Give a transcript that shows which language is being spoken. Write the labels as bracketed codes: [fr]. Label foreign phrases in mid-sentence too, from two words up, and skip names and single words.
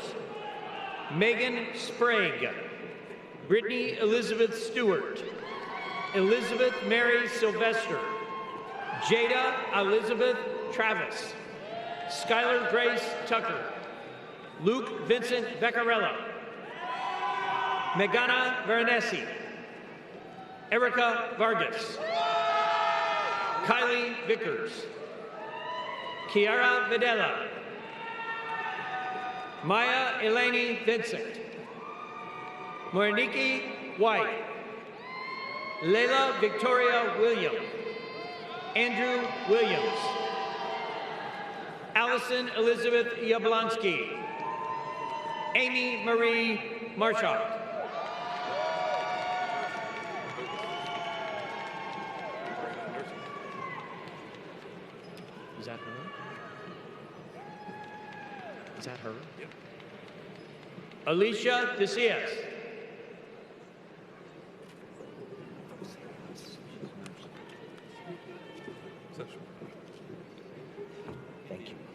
[en] Megan Sprague. Brittany Elizabeth Stewart. Elizabeth Mary Sylvester. Jada Elizabeth Travis. Skylar Grace Tucker. Luke Vincent Beccarella. Megana Veronesi. Erica Vargas. Kylie Vickers. Kiara Videla. Maya Eleni Vincent. Moriniki White. Leila Victoria Williams. Andrew Williams. Allison Elizabeth Yablonsky. Amy Marie Marshak. Is that her? Is that her? Yep. Alicia Decias. Thank you.